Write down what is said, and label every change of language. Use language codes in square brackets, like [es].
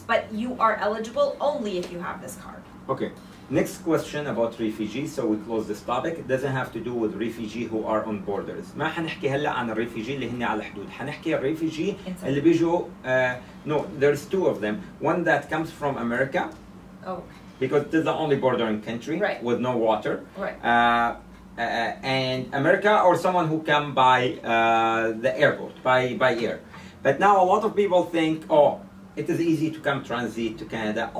[en] But you are eligible only if you have this card. Okay. Next question about refugees, so we close this topic. It doesn't have to do with refugee who are on borders. [ar] ما حنحكي هلا عن الريفيجي اللي هن على الحدود، حنحكي الريفيجي اللي بيجوا [en] no, there's two of them. One that comes from America. Oh. Because it's the only bordering country right. with no water. Right. And America, or someone who come by the airport, by air. But now a lot of people think, oh, it is easy to come transit to Canada.